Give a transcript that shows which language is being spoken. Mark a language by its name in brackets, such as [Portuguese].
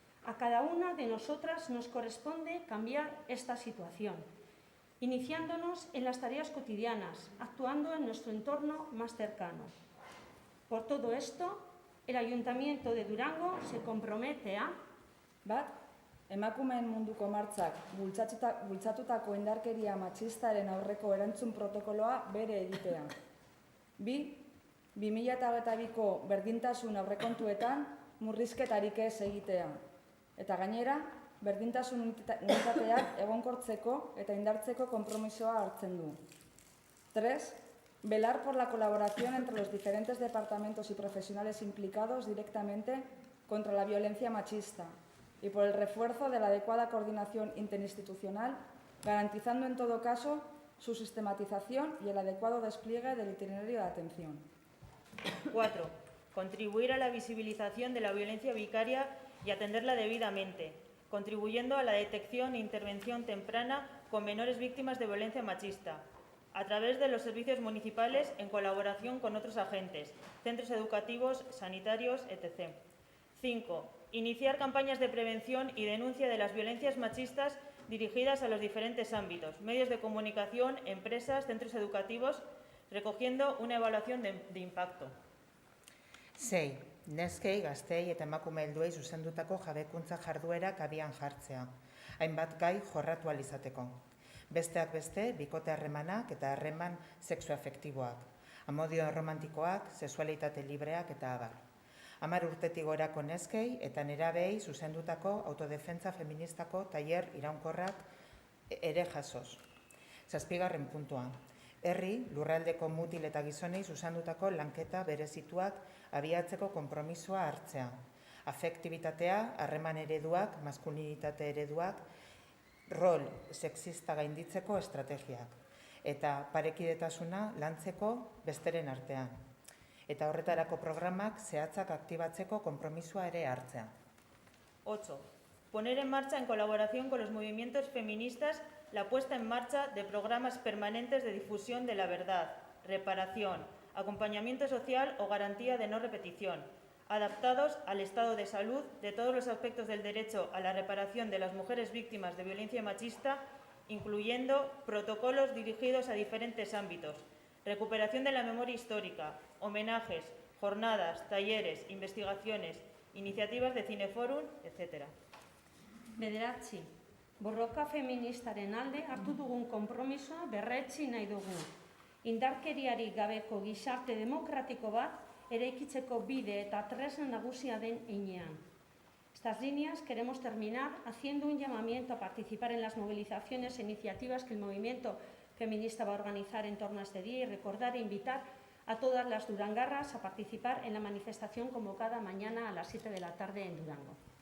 [Spanish] A cada una de nosotras nos corresponde cambiar esta situación, iniciándonos en las tareas cotidianas, actuando en nuestro entorno más cercano. Por todo esto, el Ayuntamiento de Durango se compromete a: [Basque] Bat, emakumeen munduko martxak bultzatutako indarkeria matxistaren aurreko erantzun protokoloa bere egitea. 2, 2022ko berdintasun aurrekontuetan murrizketarik ez egitea. Eta gainera, berdintasun unitateak egonkortzeko eta indartzeko konpromisoa hartzen du. 3. [Spanish] Velar por la colaboración entre los diferentes departamentos y profesionales implicados directamente contra la violencia machista y por el refuerzo de la adecuada coordinación interinstitucional, garantizando en todo caso su sistematización y el adecuado despliegue del itinerario de atención. 4. Contribuir a la visibilización de la violencia vicaria y atenderla debidamente, contribuyendo a la detección e intervención temprana con menores víctimas de violencia machista, a través de los servicios municipales en colaboración con otros agentes, centros educativos, sanitarios, etc. 5. Iniciar campañas de prevención y denuncia de las violencias machistas dirigidas a los diferentes ámbitos, medios de comunicación, empresas, centros educativos, recogiendo una evaluación de impacto. 6. [Basque] Neskei, gaztei eta emakume helduei zuzendutako jabekuntza jarduerak abian jartzea, hainbat gai jorratu ahal izateko. Besteak beste, bikote harremanak eta harreman sexoafektiboak, amodio romantikoak, sexualitate libreak eta abar. 10 urtetik gorako neskei eta nerabei zuzendutako autodefentza feministako tailer iraunkorrak ere jasoz. 7. puntua. Herri, lurraldeko mutil eta gizonei zuzendutako lanketa berezituak abiatzeko konpromisoa hartzea. Afektibitatea, harreman ereduak, maskulinitate ereduak, rol sexista gainditzeko estrategiak. Eta parekidetasuna lantzeko besteren artean. Eta horretarako programak zehatzak aktibatzeko konpromisoa ere hartzea. 8. [Spanish] Poner en marcha, en colaboración con los movimientos feministas, la puesta en marcha de programas permanentes de difusión de la verdad, reparación, acompañamiento social o garantía de no repetición, adaptados al estado de salud de todos los aspectos del derecho a la reparación de las mujeres víctimas de violencia machista, incluyendo protocolos dirigidos a diferentes ámbitos, recuperación de la memoria histórica, homenajes, jornadas, talleres, investigaciones, iniciativas de Cineforum, etc. [Basque] 9. Borroka feministaren alde hartu dugun konpromisoa berretsi nahi dugu. Indarkeriarik gabeko gizarte demokratiko bat eraikitzeko bide eta tresna nagusia den heinean. [Spanish] Estas líneas queremos terminar haciendo un llamamiento a participar en las movilizaciones e iniciativas que el movimiento feminista va a organizar en torno a este día y recordar e invitar a todas las durangarras a participar en la manifestación convocada mañana a las 7 de la tarde en Durango.